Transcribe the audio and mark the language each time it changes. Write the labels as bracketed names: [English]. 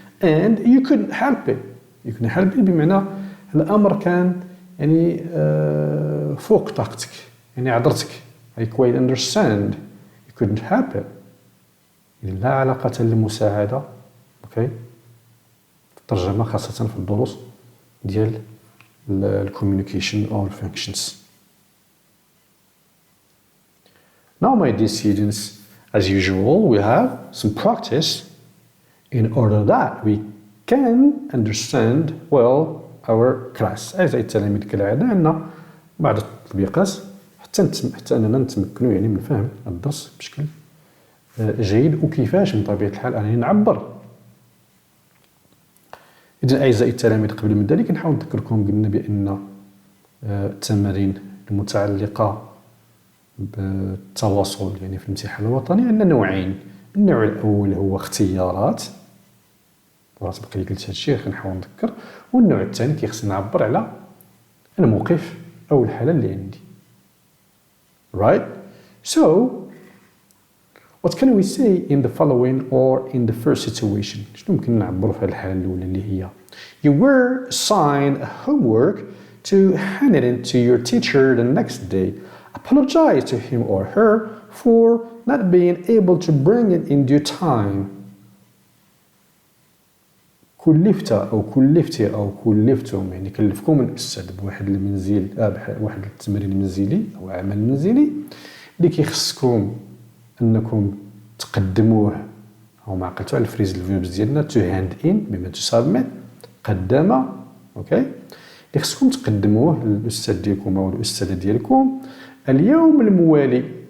[English] and you couldn't help it. you couldn't help it [Arabic] بمعنى الأمر كان يعني فوق طاقتك يعني عذرتك. [English] I quite understand you couldn't help it [Arabic] يعني لا علاقة للمساعدة. اوكي الترجمة خاصة في الدروس ديال الكوميونيكيشن [English] or functions. Now my dear students, as usual we have some practice in order that we can understand well our class. [Arabic] أعزائي التلاميذ كالعادة عندنا بعض التطبيقات حتى أننا نتمكنوا يعني من فهم الدرس بشكل جيد وكيفاش من طبيعة الحال أنني نعبر. إذن أعزائي التلاميذ قبل من ذلك نحاول نذكركم قلنا بأن التمارين المتعلقة بالتواصل يعني في الامتحان الوطني عندنا نوعين. النوع الأول هو اختيارات وسبق لي قلت هذا الشيء خنحاول نذكر. والنوع الثاني كيخصني نعبر على الموقف أو الحالة اللي عندي. [English] right? So What can we say in the following or in the first situation؟ [Arabic] شنو ممكن نعبروا في هذه الحالة الأولى اللي هي [English] You were assigned homework to hand it in to your teacher the next day. Apologize to him or her for not being able to bring it in due time. [Arabic] كلفت أو كلفتي أو كلفتم يعني كلفكم الأستاذ بواحد المنزل واحد التمرين منزلي أو عمل منزلي اللي كيخصكم أنكم تقدموه أو ما عقلتوا على الفريز الفيربس ديالنا [English] to hand in [Arabic] بما [English] to submit [Arabic] قدم أوكي اللي خصكم تقدموه للأستاذ ديالكم أو الأستاذة ديالكم اليوم الموالي.